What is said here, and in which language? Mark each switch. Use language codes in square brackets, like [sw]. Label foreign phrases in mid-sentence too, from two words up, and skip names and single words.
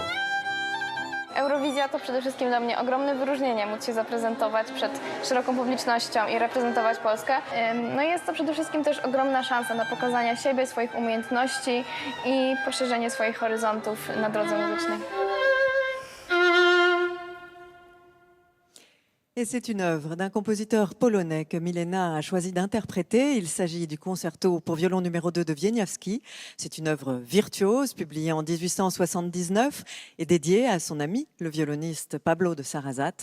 [pl] Eurowizja to przede wszystkim dla mnie ogromne wyróżnienie, móc się zaprezentować przed szeroką publicznością i reprezentować Polskę. No jest to przede wszystkim też ogromna szansa na pokazanie siebie, swoich umiejętności i poszerzenie swoich horyzontów na drodze muzycznej. [fr] Et c'est une œuvre d'un compositeur polonais que Milena a choisi d'interpréter. Il s'agit du concerto pour violon numéro 2 de Wieniawski. C'est une œuvre virtuose publiée en 1879 et dédiée à son ami, le violoniste Pablo de Sarrazat.